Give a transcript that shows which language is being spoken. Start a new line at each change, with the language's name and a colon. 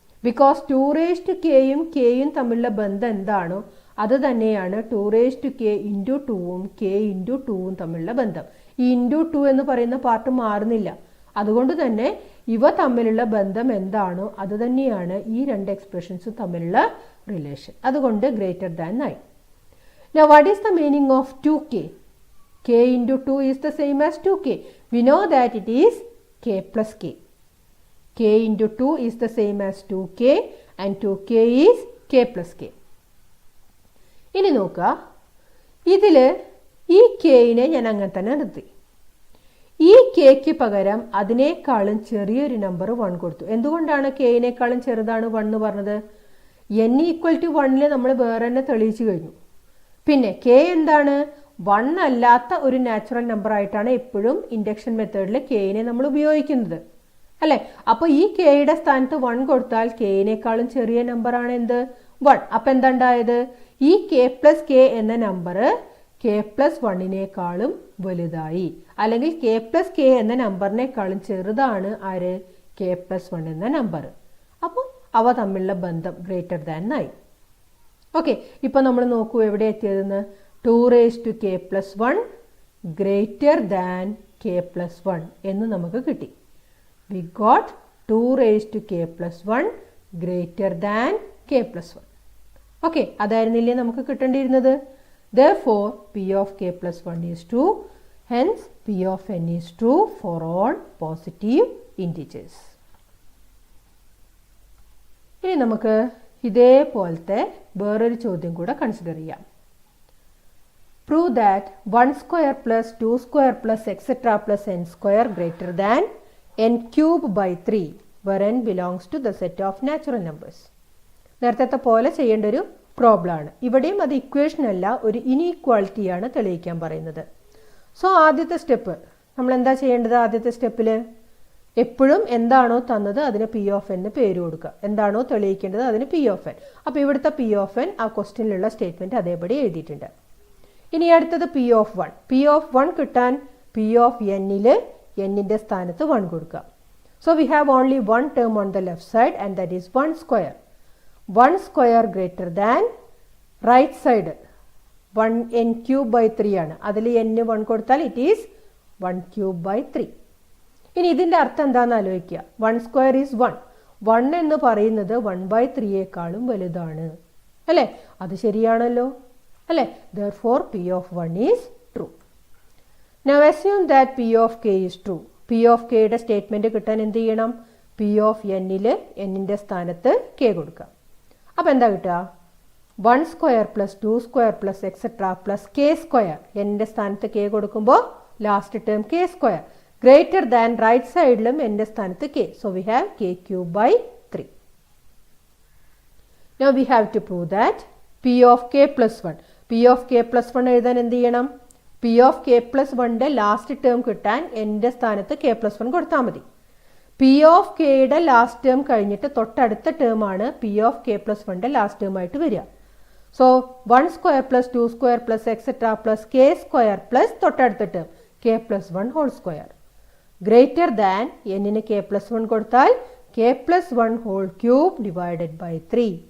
Malayalam: Because 2k-യും k-യും തമ്മിലുള്ള ബന്ധം എന്താണോ അത് തന്നെയാണ് 2k × 2-ഉം k × 2-ഉം തമ്മിലുള്ള ബന്ധം. ഈ × 2 എന്ന് പറയുന്ന പാർട്ട് മാറുന്നില്ല. അതുകൊണ്ട് തന്നെ ഇവ തമ്മിലുള്ള ബന്ധം എന്താണോ അത് തന്നെയാണ് ഈ രണ്ട് എക്സ്പ്രഷൻസും തമ്മിലുള്ള റിലേഷൻ. അതുകൊണ്ട് greater than 9.
English: Now what is the meaning of 2k? k × 2 is the same as 2k. We know that it is k plus k. K into 2 is the same as 2k and 2k is k plus k.
Malayalam: ഇനി നോക്കുക, ഇതിൽ ഈ kനെ ഞാൻ അങ്ങനെ തന്നെ നിർത്തി. ഈ kക്ക് പകരം അതിനേക്കാളും ചെറിയൊരു നമ്പർ 1 കൊടുത്തു. എന്തുകൊണ്ടാണ് kനേക്കാളും ചെറുതാണ് 1 എന്ന് പറഞ്ഞത്? n ഈക്വൽ ടു 1 നമ്മൾ വേറെ തന്നെ തെളിയിച്ചു കഴിഞ്ഞു. പിന്നെ k എന്താണ്? 1 അല്ലാത്ത ഒരു നാച്ചുറൽ നമ്പർ ആയിട്ടാണ് എപ്പോഴും ഇൻഡക്ഷൻ മെത്തേഡിൽ kനെ നമ്മൾ ഉപയോഗിക്കുന്നത്, അല്ലേ? അപ്പോൾ ഈ kയുടെ സ്ഥാനത്ത് 1 കൊടുത്താൽ kനേക്കാളും ചെറിയ നമ്പറാണ് എന്ത്? 1. അപ്പം എന്താ ഉണ്ടായത്? ഈ k പ്ലസ് k എന്ന നമ്പർ k പ്ലസ് 1നേക്കാളും വലുതായി, അല്ലെങ്കിൽ k പ്ലസ് k എന്ന നമ്പറിനേക്കാളും ചെറുതാണ് ആര്? k പ്ലസ് 1 എന്ന നമ്പർ. അപ്പോൾ അവ തമ്മിലുള്ള ബന്ധം ഗ്രേറ്റർ ദാൻ ആയി. ഓക്കെ, ഇപ്പം നമ്മൾ നോക്കൂ എവിടെ എത്തിയതെന്ന്.
English: 2 raised to k plus 1 greater than k plus 1
Malayalam: എന്ന് നമുക്ക് കിട്ടി.
English: We got 2 raised to k plus 1 greater than k plus 1.
Malayalam: Okay, അതായിരുന്നില്ലേ നമുക്ക് കിട്ടേണ്ടിയിരുന്നത്?
English: Therefore, p of k plus 1 is true. Hence, p of n is true for all positive integers.
Malayalam: ഇനി നമുക്ക് ഇതേപോലത്തെ വേറൊരു ചോദ്യം കൂടെ കൺസിഡർ ചെയ്യാം.
English: Prove that 1 square plus 2 square plus etc. plus n square greater than n cube by 3 where n belongs to the set of natural numbers.
Malayalam: നേരത്തെ പോലെ ചെയ്യേണ്ട ഒരു പ്രോബ്ലം ആണ്. ഇവിടെയും അത് ഇക്വേഷൻ അല്ല, ഒരു ഇനീക്വാളിറ്റിയാണ് തെളിയിക്കാൻ പറയുന്നത്. സോ ആദ്യത്തെ സ്റ്റെപ്പ് നമ്മൾ എന്താ ചെയ്യേണ്ടത്? ആദ്യത്തെ സ്റ്റെപ്പിൽ എപ്പോഴും എന്താണോ തന്നത് അതിന് പി ഓഫ് എന്ന് പേര് കൊടുക്കുക. എന്താണോ തെളിയിക്കേണ്ടത് അതിന് പി ഓഫ് എൻ. അപ്പോൾ ഇവിടുത്തെ പി ഓഫ് എൻ ആ ക്വസ്റ്റ്യനിലുള്ള സ്റ്റേറ്റ്മെന്റ് അതേപടി എഴുതിയിട്ടുണ്ട്. ഇനി അടുത്തത് പി ഓഫ് 1. പി ഓഫ് 1 കിട്ടാൻ പി ഓഫ് എന്നിൽ എന്നിൻ്റെ സ്ഥാനത്ത് 1 കൊടുക്കുക.
English: So we have only 1 term on the left side and that is 1 square. 1 square greater than right side 1 n cube by 3 ആണ്.
Malayalam: അതിൽ n 1 കൊടുത്താൽ
English: It is 1 cube by 3.
Malayalam: ഇനി ഇതിൻ്റെ അർത്ഥം എന്താണെന്ന് ആലോചിക്കുക.
English: 1 square is 1.
Malayalam: 1 എന്ന് പറയുന്നത് 1/3യേക്കാളും വലുതാണ്, അല്ലേ? അത് ശരിയാണല്ലോ, അല്ലേ?
English: Therefore, p of 1 is true. Now assume that p of k is true.
Malayalam: p of k യുടെ സ്റ്റേറ്റ്മെന്റ് കിട്ടാൻ എന്ത് ചെയ്യണം? p of n-ൽ n-ന്റെ സ്ഥാനത്ത് k കൊടുക്കുക. അപ്പം എന്താ കിട്ടുക? 1 square plus 2 square plus etcetera plus k square. n-ന്റെ സ്ഥാനത്ത് k കൊടുക്കുമ്പോൾ last term k square greater than right സൈഡിലും n-ന്റെ സ്ഥാനത്ത് k.
English: So we have k cube by 3. Now we have to prove that p of k plus 1. p of k plus 1
Malayalam: എഴുതാൻ എന്ത് ചെയ്യണം? p of k plus 1ന്റെ last term കിട്ടാൻ n-ന്റെ സ്ഥാനത്ത് k plus 1 കൊടുത്താൽ മതി. p of kയുടെ last term കഴിഞ്ഞിട്ട് തൊട്ടടുത്ത term ആണ് p of k plus 1ന്റെ last term ആയിട്ട് വരിക. So 1 square plus 2 square plus etcetera plus k square plus തൊട്ടടുത്ത term k plus 1 whole square greater than n-ന് k plus 1 കൊടുത്താൽ k plus 1 whole cube divided by 3.